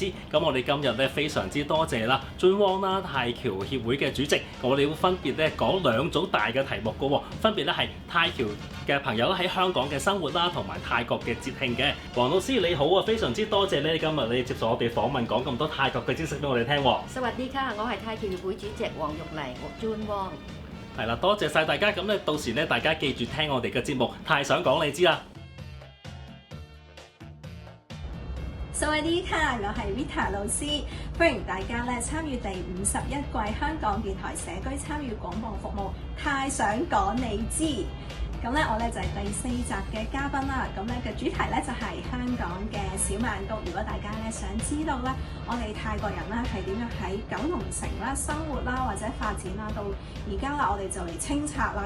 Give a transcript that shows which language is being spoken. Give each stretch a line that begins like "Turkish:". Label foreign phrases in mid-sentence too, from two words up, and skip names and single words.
Cantonese: 咁我哋今日咧非常之多謝啦，尊汪啦泰僑協會嘅主席，我哋會分別咧講2組大嘅題目嘅喎，分別咧係泰僑嘅朋友喺香港嘅生活啦，同埋泰國嘅節慶嘅。黃老師你好啊，非常之多謝咧今日你接受我哋訪問，講咁多泰國嘅知識俾我哋聽喎。
Thai: สวัสดีค่ะ，
Cantonese: 我係泰僑協會主席黃玉麗，我尊汪。係啦，多謝晒大家。咁咧，到時咧，大家記住聽我哋嘅節目，太想講你知啦。
Thai: สวัสดีค่ะ，
Cantonese: 我係 Vita 老師，歡迎大家咧參與第51季香港電台社區參與廣播服務，太想講你知。咁咧，我咧就係第4集嘅嘉賓啦。咁咧嘅主題咧就係香港嘅小曼谷。如果大家咧想知道咧，我哋泰國人咧係點樣喺九龍城啦生活啦或者發展啦，到而家啦我哋就嚟清拆啦。